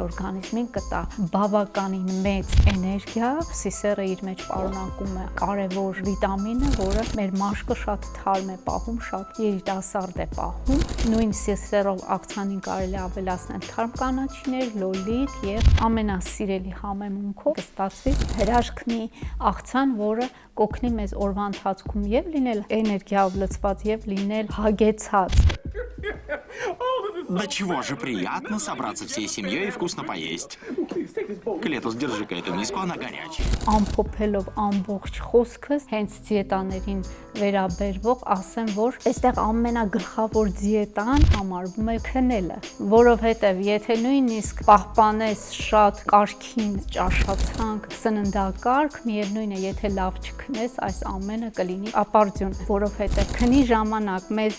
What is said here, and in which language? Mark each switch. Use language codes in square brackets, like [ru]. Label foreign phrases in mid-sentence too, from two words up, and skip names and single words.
[hy] օրգանիզմին կտա բավականին մեծ էներգիա։ Սիսերը իր մեջ պարունակում է կարևոր վիտամինը, որը մեր մաշկը շատ թարմ է պահում, շատ երիտասարդ է պահում։ Նույն սիսերով աղցանին կարելի է ավելացնել թարմ կանաչիներ, լոլիկ եւ ամենասիրելի համեմունքով կստացվի հրաշքնի աղցան, որը կօգնի մեզ օրվա ընթացքում եւ լինել էներգիայով լցված եւ լինել հագեցած։ [ru] Да чего же приятно собраться всей семьей и вкусно поесть. Клетус, держи-ка эту миску, она горячая. [hy] Ամփոփելով ամբողջ խոսքս հենց դիետաներին վերաբերվող ասեմ, որ այստեղ ամենագլխավոր դիետան համարվում է քնելը, որովհետև եթե նույնիսկ պահպանես շատ կարգին ճաշացանք, սննդակարգ, միևնույն է, եթե լավ չքնես, այս ամենը կլինի ապարդյուն, որովհետև քնի ժամանակ մեզ